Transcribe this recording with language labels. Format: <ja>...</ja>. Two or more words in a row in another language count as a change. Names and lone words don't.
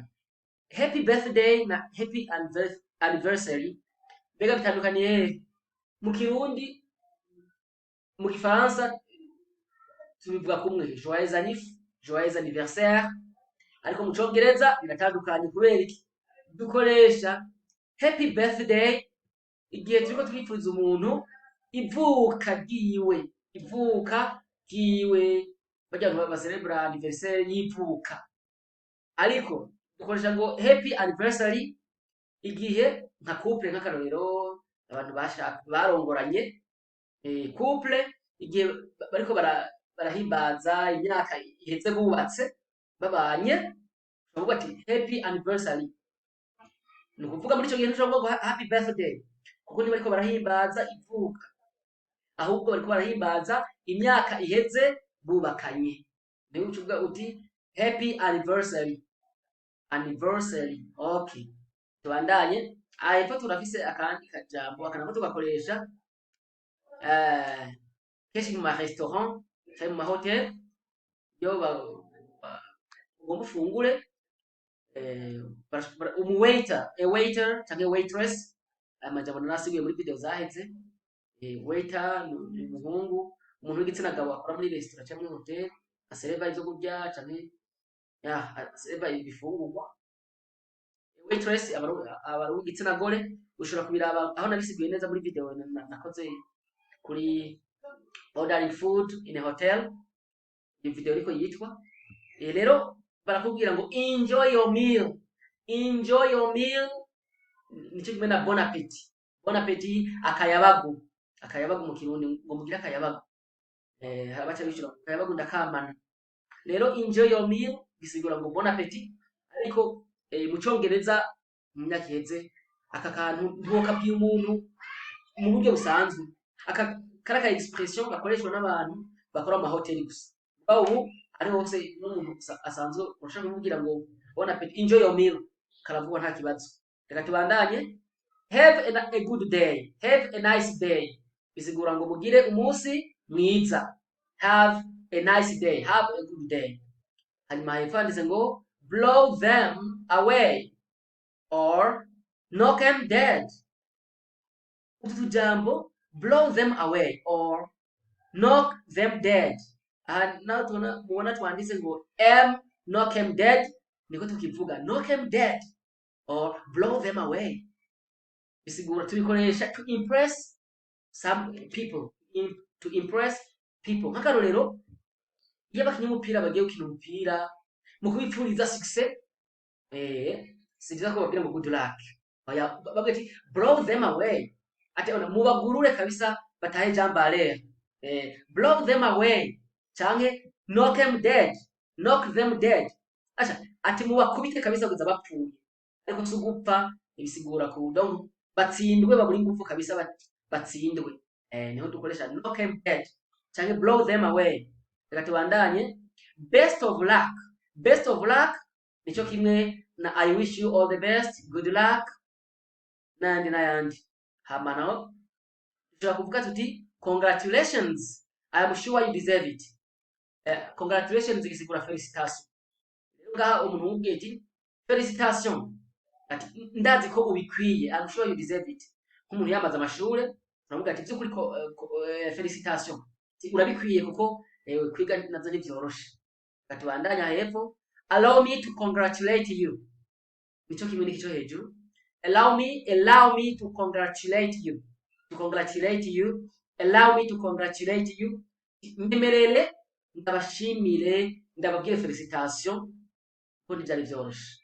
<en>Happy birthday</en> <rn>na</rn> <en>happy anniversary</en> <rn>mbega bitandukaniye hehe? Mu Kirundi, mu Gifaransa tubivuga kumwe</rn> <fr>joyeux anniversaire,</fr> <rn>ariko mu Congereza biratandukanye kubera iki? Dukoresha</rn> <en>happy birthday</en> <rn>igihe turiko twipfuriza umuntu ivuka ryiwe, barya abantu bacelebra anniversaire y'ivuka, ariko dukoresha ngo</rn> <en>happy anniversary</en> <rn>igihe nka couple, nk'akarorero abantu barongoranye, couple igihe bariko barahimbaza imyaka iheze bubatse babanye, bavuga ati happy anniversary. Ni ukuvuga muri icyo gihe ntushobora kuvuga</rn> <en>happy birthday</en> <rn>kuko ntibariko barahimbaza ivuka, ahubwo bariko barahimbaza imyaka iheze bubakanye. Niyo ucuvuga uti</rn> <en>happy anniversary.</en> <rn>Okay, tubandanye. Hepfo turafise akandi kajambo, akanako tugakoresha kenshi mu marestaurant canke mu mahoteli iyo ugomba ufungure, waiter canke waitress, amajambo narasibuye muri video zaheze. Waiter ni umuntu w'igitsina gabo akora muri restaurant canke muri hoteli, asereva ivyo kurya canke asereva ibifungurwa. Waitress aba w'igitsina gore, ushobora kubiraba aho nabisiguye neza muri video nakoze kuri</rn> <en>ordering food in a hotel,</en> <rn>iyo video ariko yitwa. Rero barakubwira ngo</rn> <en>enjoy your meal</en> <rn>nico kimwe na</rn> <fr>bon appetit,</fr> <rn>akayabagu mu Kirundi ngo mugire akayabagu, harabaca bishura akayabagu ndakamana. Rero</rn> <en>enjoy your meal</en> <rn>bisigura ngo</rn> <fr>bon appetit,</fr> <rn>ariko mu Congereza mu myaka iheze aka kantu ntibokabwiye umuntu mu buryo busanzwe, karaka expression gakoreshwa n'abantu bakora mu mahoteli gusa. Ubu ari hose n'umuntu asanzwe urashaka kumubwira ngo</rn> <fr>bon appetit,</fr> <en>enjoy your meal,</en> <rn>karavugwa nta kibazo. Reka tubandanye.</rn> <en>Have a good day, have a nice day</en> <rn>bisigura ngo mugire umunsi mwiza.</rn> <en>Have a nice day, have a good day.</en> <rn>Hanyuma hepfo handitse ngo</rn> <en>blow them away or knock them dead.</en> <rn>Utu tujambo</rn> <en>blow them away or knock them dead,</en> <rn>naho mubona twanditse ngo</rn> <en>knock them dead,</en> <rn>niko tukivuga</rn> <en>knock them dead or blow them away.</en> <rn>Bisigura tubikoresha</rn> <en>to impress some people, to impress people.</en> <rn>Nk'akarorero iyo abakinyi b'umupira bagiye gukina umupira, mu kubipfuriza success, si byiza ko babwira ngo</rn> <en>good luck,</en> <rn>bavuga ati</rn> <en>blow them away,</en> <rn>ati mubagurure kabisa batahe jambare.</rn> <en>Blow them away canke knock them dead,</en> <rn>ati mubakubite kabisa kuza bapfuye, ariko sugupfa ibisigura ku donc batsindwe, baburi ngufu kabisa batsindwe. Niho dukoresha</rn> <en>knock them dead canke blow them away.</en> <rn>Reka tubandanye.</rn> <en>Best of luck</en> <rn>nico kimwe na</rn> <en>I wish you all the best, good luck n'ayandi.</en> <rn>Hama naho dushobora kuvuga tuti</rn> <en>congratulations, I am sure you deserve it.</en> <rn>Congratulations igisigura felicitation. Rero ngaha umuntu umubwiye ati felicitation, ati ndazi ko ubikwiye,</rn> <en>I am sure you deserve it.</en> <rn>Nk'umuntu yamaze amashure uravuga ati by'ukuri felicitation, urabikwiye kuko kwiga nazo ntivyoroshe. Katubandanya hepfo.</rn> <en>Allow me to congratulate you,</en> <rn>nico kimwe n'ikico hejuru.</rn> <en>Allow me to congratulate you, allow me to congratulate you,</en> <rn>nyemerere ndabashimire ndababwire felicitation ko ntivyari vyoroshe.</rn>